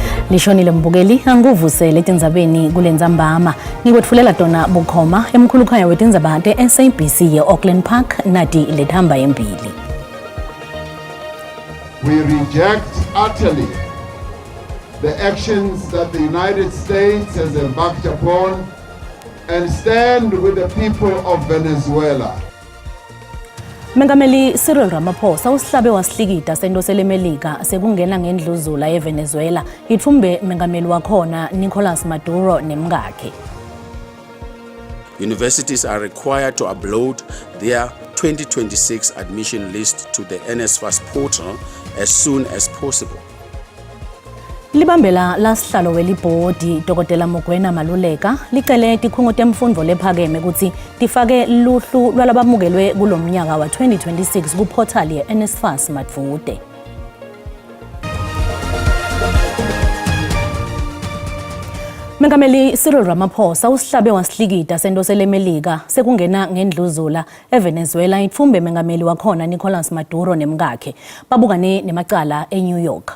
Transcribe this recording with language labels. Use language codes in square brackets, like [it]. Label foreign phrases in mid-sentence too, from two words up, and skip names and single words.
[ss] Lishonile Mbukeli anguvusele tindzabeni kulenzambama ngikwetfulela tona bukhoma emkhulukhanya wetindzaba te-SABC ye-Auckland Park nati lethamba embili. [en] We reject utterly the actions that the United States has embarked upon and stand with the people of Venezuela. [ss] Mengameli Cyril Ramaphosa usihlabe wasihlikita sento selemelika sekungena ngendluzula eVenezuela ithumbe mengameli wakhona Nicolas Maduro nemngakhe. [en] Universities are required to upload their 2026 admission list to the NSFAS portal as soon as possible. [ss] Libambela lasihlalo welibhodi Dr. Mugwena Maluleka licele tikhungo temfundvo lephakeme kutsi tifake luhlu lwalabamukelwe kulomnyaka wa 2026 kuportal ye NSFAS madvude. Mengameli Cyril Ramaphosa usihlabe wasihlikita sento selemelika sekungena ngendluzula eVenezuela ithumbe mengameli wakhona Nicolas Maduro nemngakhe babukane nemacala eNew York.